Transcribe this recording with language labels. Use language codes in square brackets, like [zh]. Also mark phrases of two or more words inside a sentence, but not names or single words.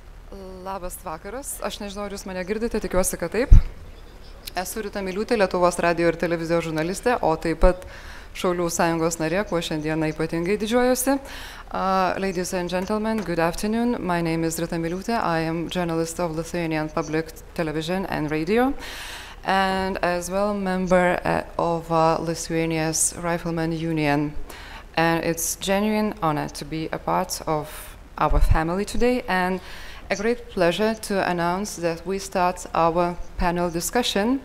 [lt] Labas vakaras. Aš nežinau, ar jūs mane girdite, tikiuosi, kad taip. Esu Rita Miliūtė, Lietuvos radijo ir televizijos žurnalistė, o taip pat Šaulių sąjungos narė, kuo šiandieną ypatingai didžiuojuosi. [en] Ladies and gentlemen, good afternoon. My name is Rita Miliūtė. I am journalist of Lithuanian Public Television and Radio, and as well member of Lithuania's Rifleman Union. And it's genuine honor to be a part of our family today, and a great pleasure to announce that we start our panel discussion.